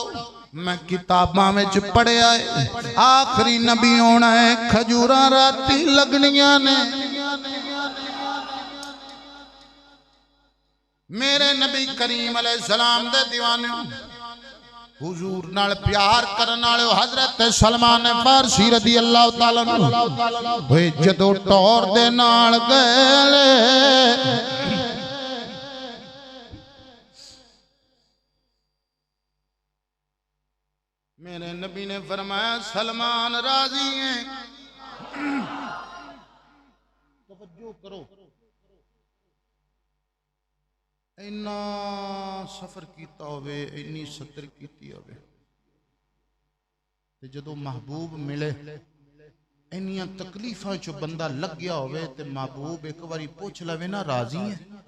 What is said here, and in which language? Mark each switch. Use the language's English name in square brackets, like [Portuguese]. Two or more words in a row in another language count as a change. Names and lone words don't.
[Punjabi] میں کتاباں میں پڑھیا ہے آخری نبی ہونا ہے، کھجوراں راتی لگنیاں نے. میرے نبی کریم علیہ السلام دے دیوانے حضور نال پیار کرن والے حضرت سلمان فارسی [Arabic] رضي الله تعالى عنه [Punjabi] جدوں ٹور دے نال گئے، میرے نبی نے فرمایا سلمان راضی ہے. توجہ کرو، اینا سفر کیا ہووے، اینی ستر کی ہووے، تے جدوں محبوب ملے اینیاں تکلیفاں چو بندہ لگ گیا ہووے تے محبوب ایک باری پچھ لوے نا راضی ہے.